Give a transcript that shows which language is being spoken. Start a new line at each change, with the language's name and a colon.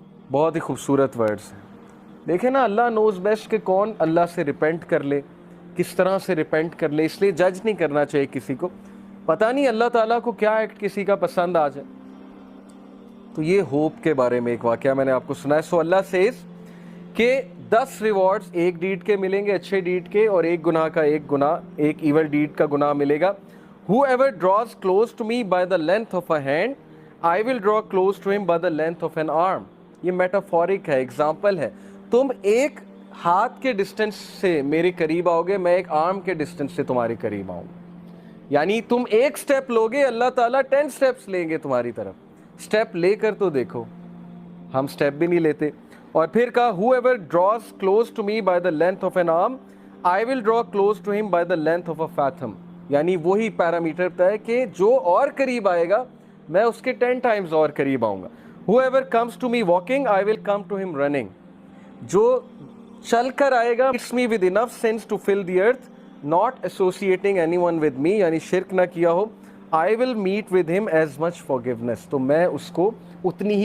Urdu: بہت ہی خوبصورت ورڈز ہیں. دیکھیں نا,
English: اللہ knows best
Urdu: کہ کون اللہ سے ریپینٹ کر لے, کس طرح سے ریپینٹ کر لے. اس لیے جج نہیں کرنا چاہیے کسی کو, پتہ نہیں اللہ تعالیٰ کو کیا ایکٹ کسی کا پسند آ جائے. تو یہ ہوپ کے بارے میں ایک واقعہ میں نے آپ کو سنا ہے. سو اللہ سیز کہ 10 ریوارڈز ایک ڈیڈ کے ملیں گے, اچھے ڈیڈ کے, اور ایک گناہ کا ایک ایول ڈیڈ کا گناہ ملے گا.
English: Whoever draws close to me by the length of a hand, I will draw close to him by the length of an arm.
Urdu: یہ میٹافورک ہے, ایگزامپل ہے. تم ایک ہاتھ کے ڈسٹنس سے میرے قریب آؤ گے, میں ایک آرم کے ڈسٹنس سے تمہارے قریب آؤں. یعنی تم ایک سٹیپ لوگے, اللہ تعالیٰ 10 سٹیپس لیں گے تمہاری طرف. سٹیپ لے کر تو دیکھو, ہم سٹیپ بھی نہیں لیتے. اور پھر کہا
English: whoever draws close to me by the length of an arm, I will draw close to him by the length of a fathom.
Urdu: یعنی وہی پیرامیٹر ہے کہ جو اور قریب آئے گا میں اس کے 10 ٹائمز اور قریب آؤں گا.
English: Whoever comes to me walking, I will come to him running.
Urdu: جو چل کر آئے گا,
English: it's me with enough sense to fill the earth, not associating anyone with me,
Urdu: یعنی شرک نہ کیا ہو,
English: I will meet with him as much forgiveness.
Urdu: تو میں اس کو اتنی ہی